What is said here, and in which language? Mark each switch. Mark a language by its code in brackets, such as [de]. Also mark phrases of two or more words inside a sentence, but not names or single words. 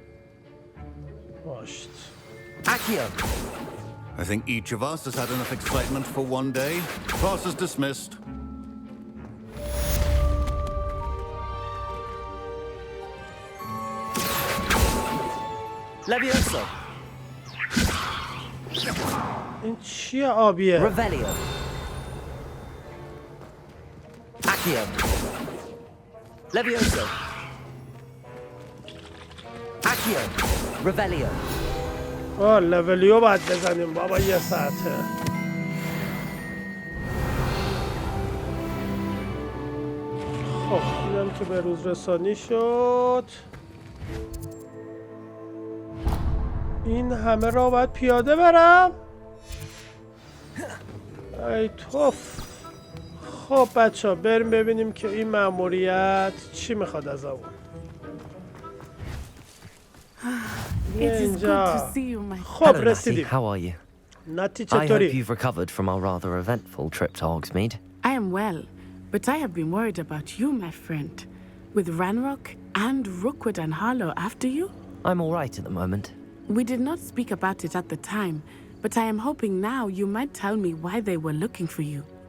[en] Accio! I think each of us has had enough excitement for one day. Class is dismissed. Levioso! [fa] این چیه آبیه؟ [en] Revelio! Accio! Levioso! Accio! Revelio! [fa] لولیو باید بزنیم بابا یه ساعته. خب دیدم که به روز رسانی شد. این همه را باید پیاده برم. ای توف. خب بچه ها بریم ببینیم که این مأموریت چی میخواد از اون. اینجا خب رسیدیم. [en] How are you? [fa] ناتی [en] I hope [fa] چطوری؟ [en] you've recovered from our rather eventful trip to Hogsmeade. I am well, but I have been worried about you, my friend. With Ranrock and Rookwood and Harlow after you? I'm all right at the moment. We did not speak about it at the time, but I am hoping now you might tell me why they were looking for you.